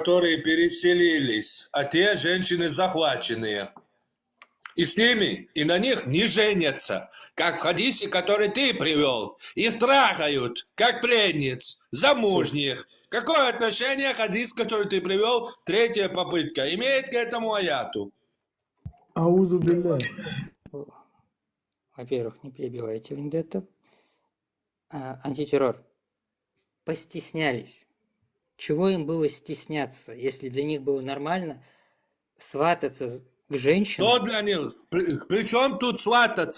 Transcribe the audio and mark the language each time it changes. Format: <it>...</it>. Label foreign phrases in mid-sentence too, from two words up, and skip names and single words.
<ru>которые переселились, а те женщины захваченные. И с ними, и на них не женятся, как в хадисе, который ты привел. Их трахают, как пленниц, замужних. Какое отношение хадис, который ты привел, третья попытка, имеет к этому аяту?</ru> <ar>أعوذ بالله.</ar> <ru>Во-первых, не перебивайте Вендетта. Антитеррор. Постеснялись. Чего им было стесняться, если для них было нормально свататься к женщинам? Что для них? При чем тут свататься?</ru>